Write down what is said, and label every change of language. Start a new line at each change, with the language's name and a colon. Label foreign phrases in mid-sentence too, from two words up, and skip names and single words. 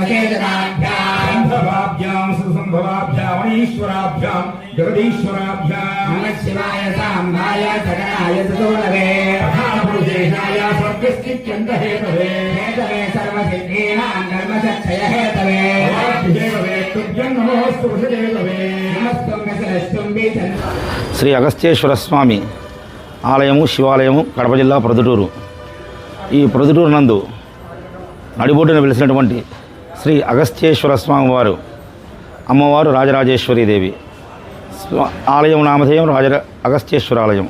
Sanskrit: विशेषताभ्यां संभवाभ्यां सुसंभवाभ्यां ईश्वराभ्यां जगदीश्वराभ्यां नमः शिवाय साम्बाय सगणाय सदोलवे प्रधानपुरुषेशाय सर्वस्थित्यन्त हेतवे हेतवे सर्वसिद्धीनां धर्मसक्षय हेतवे हेतवे तुभ्यं नमोऽस्तु वसुदेववे नमस्तं वसुदेवं बीजं
Telugu: శ్రీ అగస్త్యేశ్వర స్వామి ఆలయము శివాలయము కడప జిల్లా ప్రొద్దుటూరు. ఈ ప్రొద్దుటూరు నందు నడిబొడ్డున వెలిసినటువంటి శ్రీ అగస్త్యేశ్వర స్వామి వారు అమ్మవారు రాజరాజేశ్వరీదేవి. ఆలయం నామధేయం అగస్త్యేశ్వర ఆలయం.